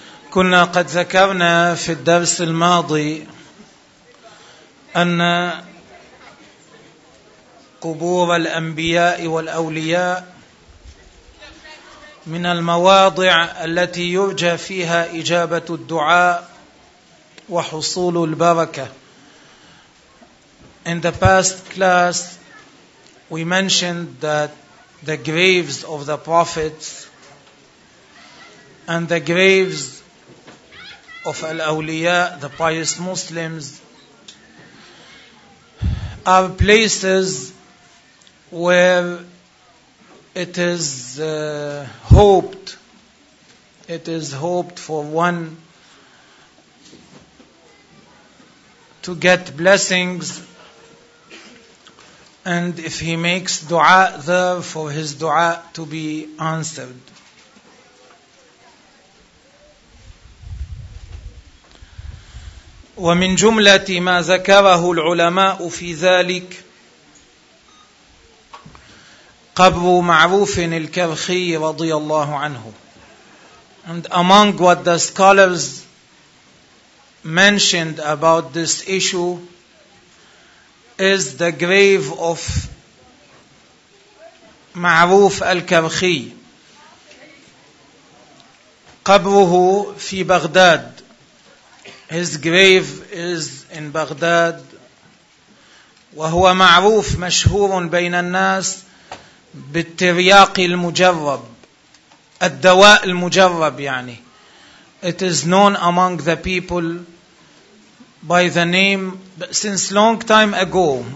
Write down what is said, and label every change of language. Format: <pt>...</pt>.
<ar>كنا قد ذكرنا في الدرس الماضي أن قبور الأنبياء والأولياء من المواضع التي يرجى فيها إجابة الدعاء وحصول البركة.</ar> <en>In the past class, we mentioned that the graves of the prophets and the graves of al-awliya, the pious Muslims, are places where it is hoped, it is hoped for one to get blessings, and if he makes dua there, for his dua to be answered.</en> <ar>ومن جملة ما ذكره العلماء في ذلك قبر معروف الكرخي رضي الله عنه.</ar> <en>And among what the scholars mentioned about this issue is the grave of معروف الكرخي.</en> <ar>قبره في بغداد.</ar> <en>His grave is in Baghdad.</en> <ar>وهو معروف مشهور بين الناس بالترياق المجرب، الدواء المجرب يعني.</ar> <en>It is known among the people by the name since long time ago.</en>